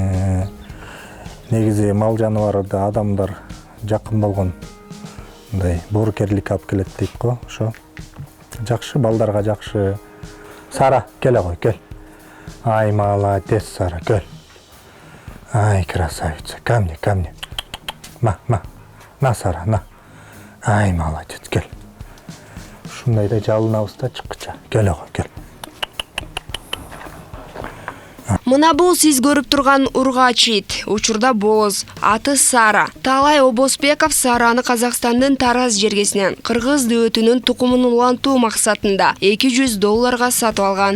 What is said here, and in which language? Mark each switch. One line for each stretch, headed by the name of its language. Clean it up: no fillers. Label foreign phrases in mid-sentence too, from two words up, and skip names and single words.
Kyrgyz: Негизи мал жаныбарды адамдар жакын болгон, мындай боорукерлик алып келет дейт го, ошо жакшы, балдарга жакшы. Сара, келе кой, кел. Ай, молодец, Сара, кел. Ай,
Russian: красавица, ко мне, ко мне. На, Сара, на.
Kyrgyz: Ай, молодец, кел. Ушундай да жалынабыз да чыккыча. Келе кой, кел. Мына бул сиз көрүп турган ургач ит. Учурда боз. Аты Сара. Таалай Обосбеков Сараны Казакстандын Тараз жергесинен кыргыз дөөтүнүн тукумун улантуу максатында $200 сатып алган.